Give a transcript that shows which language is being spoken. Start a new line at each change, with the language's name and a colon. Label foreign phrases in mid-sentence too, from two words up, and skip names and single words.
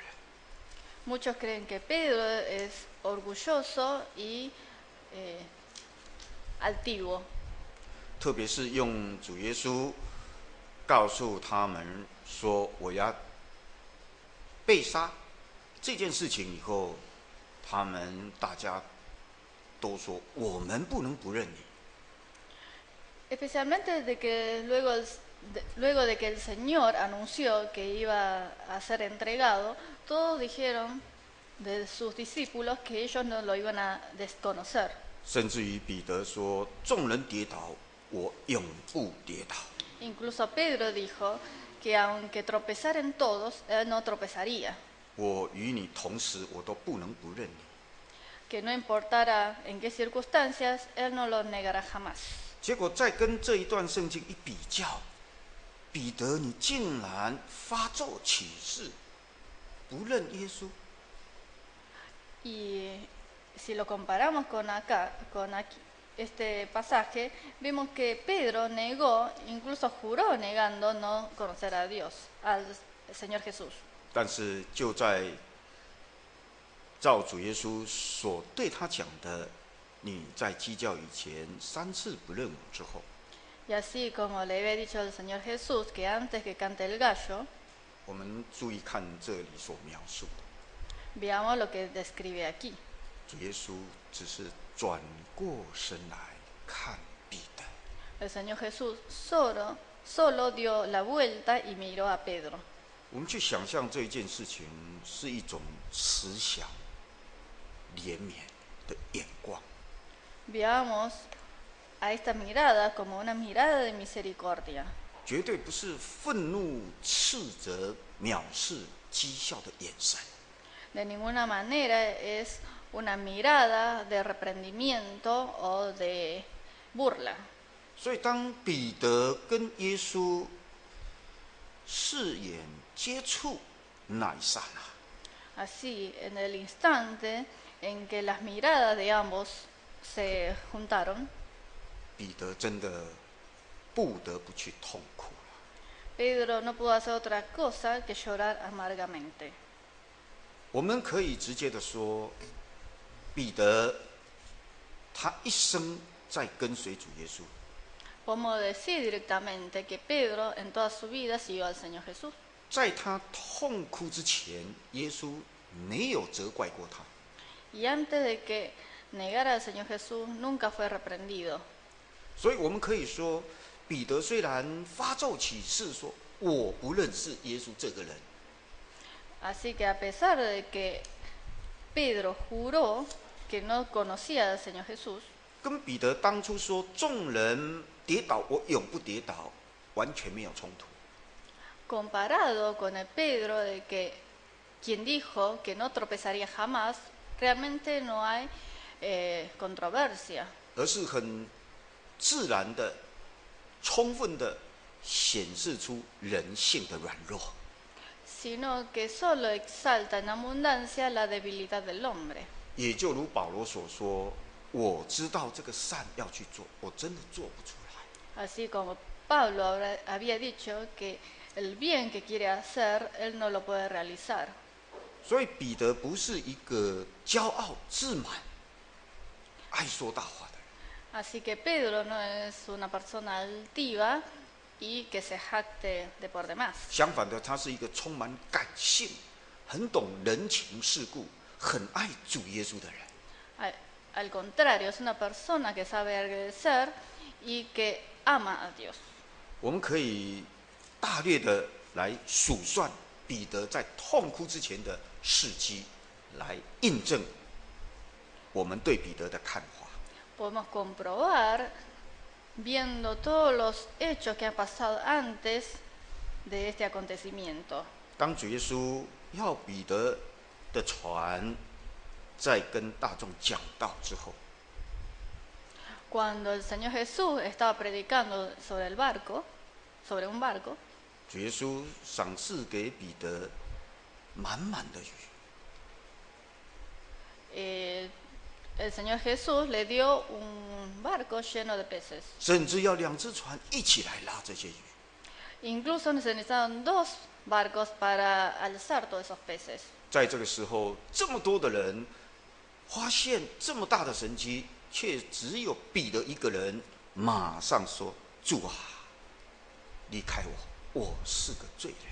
Spanish: Muchos creen que Pedro es orgulloso y altivo.
Chinese: 特别是用主耶稣告诉他们说我要被杀这件事情以后，他们大家都说我们不能不认你。
Spanish: Especialmente de que luego de que el Señor anunció que iba a ser entregado, todos dijeron de sus discípulos que ellos no lo iban a desconocer.
Chinese: 甚至于彼得说：“众人跌倒，我永不跌倒。”
Spanish: Incluso Pedro dijo que aunque tropezaran todos, él no tropezaría.
Chinese: 我与你同时，我都不能不认你。
Spanish: Que no importara en qué circunstancias, él no lo negará jamás.
Chinese: 结果再跟这一段圣经一比较，彼得你竟然发作起誓，不认耶稣。
Spanish: Y si lo comparamos con este pasaje, vemos que Pedro negó, incluso juró negando no conocer a Dios, al Señor Jesús.
Chinese: 但是就在照主耶稣所对他讲的，你在鸡叫以前3次不认我之后，
Spanish: Y así como le había dicho el Señor Jesús que antes que cante el gallo,
Chinese: 我们注意看这里所描述的，
Spanish: veamos lo que describe aquí.
Chinese: 主耶稣只是转过身来看彼得。
Spanish: El Señor Jesús solo dio la vuelta y miró a Pedro.
Chinese: 我们去想象这一件事情是一种慈祥、怜悯的眼光。
Spanish: Veamos a esta mirada como una mirada de misericordia.
Chinese: 绝对不是愤怒、斥责、藐视、讥笑的眼神。
Spanish: De ninguna manera es una mirada de reprendimiento o de burla.
Chinese: 所以，当彼得跟耶稣视眼接触那一刹那，
Spanish: Así, en el instante en que las miradas de ambos se juntaron,
Chinese: 彼得真的不得不去痛哭了。
Spanish: Pedro no pudo hacer otra cosa que llorar amargamente.
Chinese: 我们可以直接的说， 彼得他一生在跟随主耶稣，
Spanish: Podemos decir directamente que Pedro en toda su vida siguió al Señor Jesús.
Chinese: 在他痛哭之前，耶稣没有责怪过他。
Spanish: Y antes de que negara al Señor Jesús, nunca fue reprendido.
Chinese: 所以我们可以说，彼得虽然发咒起誓说我不认识耶稣这个人，
Spanish: Así que a pesar de que Pedro juró que no conocía al Señor Jesús,
Chinese: 跟彼得当初说众人跌倒，我永不跌倒，完全没有冲突。
Spanish: comparado con el Pedro de que quien dijo que no tropezaría jamás, realmente no hay controversia,
Chinese: 而是很自然的、充分的显示出人性的软弱。
Spanish: sino que solo exalta en abundancia la debilidad del hombre.
Chinese: 也就如保罗所说：“我知道这个善要去做，我真的做不出来。”
Spanish: Así como Pablo había dicho que el bien que quiere hacer, él no lo puede realizar.
Chinese: 所以彼得不是一个骄傲自满、爱说大话的人。
Spanish: Así que Pedro no es una persona altiva y que se jacte de por demás.
Chinese: 相反的，他是一个充满感性、很懂人情世故、很爱主耶稣的人。
Spanish: Al contrario, es una persona que sabe agradecer y que ama a Dios.
Chinese: 我们可以大略的来数算彼得在痛哭之前的事迹，来印证我们对彼得的看法。
Spanish: Podemos comprobar, viendo todos los hechos que han pasado antes de este acontecimiento.
Chinese: 当主耶稣要彼得的船在跟大众讲道之后，
Spanish: Cuando el Señor Jesús estaba predicando sobre el barco, sobre un barco,
Chinese: 主耶稣赏赐给彼得满满的鱼，
Spanish: el Señor Jesús le dio un barco lleno de peces.
Chinese: 甚至要2只船一起来拉这些鱼。
Spanish: Incluso necesitaron 2 barcos para alzar todos esos peces.
Chinese: 在这个时候，这么多的人发现这么大的神迹，却只有彼得一个人马上说：“主啊，离开我，我是个罪人。”